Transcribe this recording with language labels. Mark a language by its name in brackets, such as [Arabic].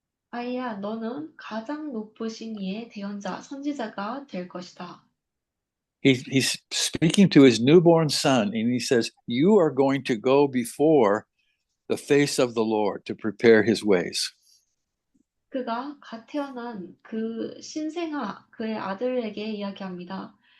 [Korean] 아이야, 너는 가장 높으신 이의 대언자, 선지자가 될 것이다. [English] He's speaking to his newborn son, and he says, "You are going to go before the face of the Lord to prepare his ways." [Korean] 그가 갓 태어난 그 신생아, 그의 아들에게 이야기합니다.